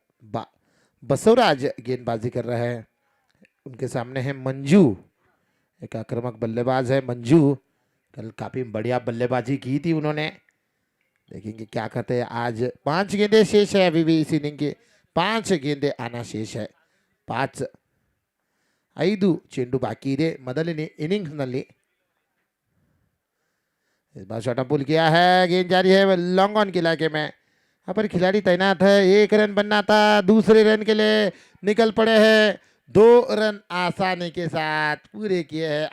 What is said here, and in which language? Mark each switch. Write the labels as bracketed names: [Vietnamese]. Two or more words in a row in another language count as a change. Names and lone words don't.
[Hindi] बसवराज गेंदबाजी कर रहे हैं, उनके सामने है मंजू, एक आक्रामक बल्लेबाज है मंजू। कल काफी बढ़िया बल्लेबाजी की थी उन्होंने। देखेंगे क्या करते हैं आज। 5 गेंदें शेष है अभी भी इस इनिंग के, 5 गेंदें आना शेष है। [Kannada] 5 ಚೆಂಡು ಬಾಕಿ ಇದೆ ಮೊದಲನೇ इनिंग्स ನಲ್ಲಿ। [Hindi] इस बार शॉट पुल किया है, गेंद जारी है लॉन्ग ऑन के इलाके में। यहाँ पर खिलाड़ी तैनात है, 1 रन बनना था, दूसरे रन के लिए निकल पड़े हैं। 2 रन आसानी के साथ पूरे किए हैं।